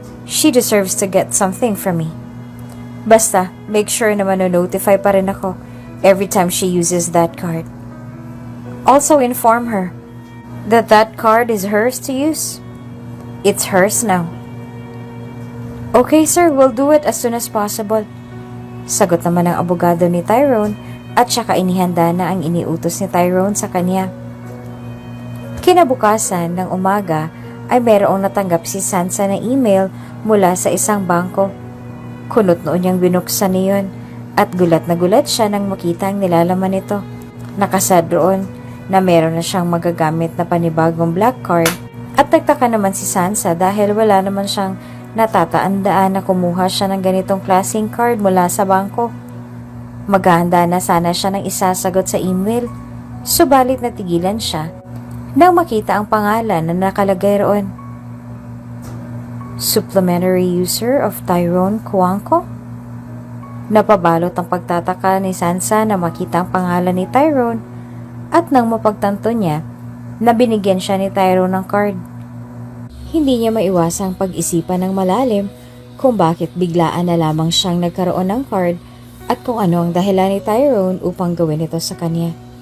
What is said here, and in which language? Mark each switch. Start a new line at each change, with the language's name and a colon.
English: She deserves to get something from me.
Filipino: Basta,
English: make sure
Filipino: na mano-notify pa rin ako
English: every time she uses that card. Also inform her that that card is hers to use. It's hers now." "Okay sir, we'll do it as soon as possible."
Filipino: Sagot naman ng abogado ni Tyrone at saka inihanda na ang iniutos ni Tyrone sa kanya. Kinabukasan ng umaga ay mayroong natanggap si Sansa na email mula sa isang bangko. Kunot noon niyang binuksan niyon at gulat na gulat siya nang makita ang nilalaman nito. Nakasad roon na meron na siyang magagamit na panibagong black card at nagtaka naman si Sansa dahil wala naman siyang natatandaan na kumuha siya ng ganitong klaseng card mula sa bangko. Maghahanda na sana siya ng isasagot sa email, subalit natigilan siya nang makita ang pangalan na nakalagay roon.
English: Supplementary user of Tyrone Cuanco?
Filipino: Napabalot ang pagtataka ni Sansa na makita ang pangalan ni Tyrone at nang mapagtanto niya na binigyan siya ni Tyrone ng card. Hindi niya maiwasang pag-isipan ng malalim kung bakit biglaan na lamang siyang nagkaroon ng card at kung ano ang dahilan ni Tyrone upang gawin ito sa kanya.